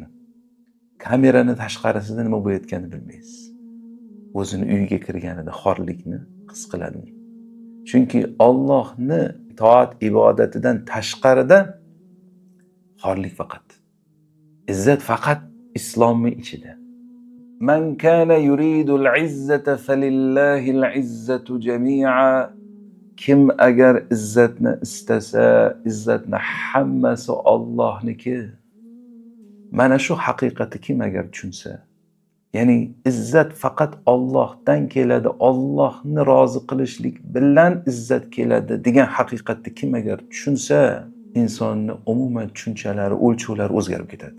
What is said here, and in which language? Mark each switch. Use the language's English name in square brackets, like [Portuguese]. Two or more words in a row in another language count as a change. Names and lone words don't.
[Uzbek] Kamerani tashqarisida nima bo'layotganini bilmaysiz. O'zini uyiga kirganida xorlikni his qiladi. Chunki Allohni itoat ibodatidan tashqarida xorlik faqat. izzat faqat islomning ichida. [Arabic] من كان يريد العزة فلله العزة جميعا. [Uzbek] Kim agar izzatni istasa, izzatni hammasi Allohniki. Mana shu haqiqatni kim agar tushunsa, ya'ni izzat faqat Allohdan keladi, Allohni rozi qilishlik bilan izzat keladi degan haqiqatni kim agar tushunsa, insonni umuman tushunchalari, o'lchovlari o'zgarib ketadi.